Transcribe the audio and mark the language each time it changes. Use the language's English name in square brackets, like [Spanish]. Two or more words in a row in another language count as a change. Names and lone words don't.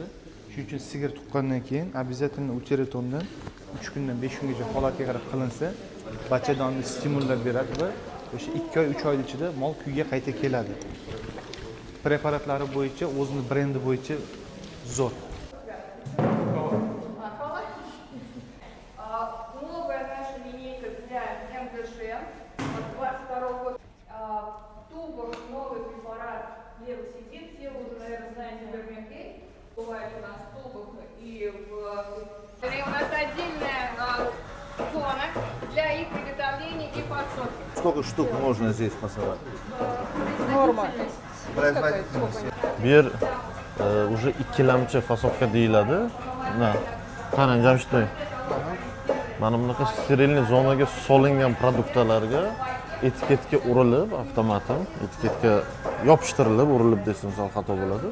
[Uzbek] Shuning uchun sigir tuqqandan keyin обязательно ultiratondan 3 kundan 5 kungacha holatga qarab qilinsa, bachadonni stimullab beradi va o'sha 2 oy 3 oy ichida mol kuyga qayta keladi. Preparatlari bo'yicha, o'zining brendi bo'yicha zo'r. [Russian] Новая наша линейка для МГШ от 22 года. В тубах новый препарат левосидин. Все вы уже, наверное, знаете Дермекей. Бывает у нас в тубах и у нас отдельная зона для их приготовления и подсолки. Сколько штук можно здесь пасовать? Норма. [Uzbek] Bu yer уже ikkilamchi fasovka deyiladi. Na, qarang Jamshidbek. Mana bunaqa sterilniy zonaga solingan produktlarga etiketga urilib, avtomatim etiketga yopishtirilib, urilib desam sal xato bo'ladi.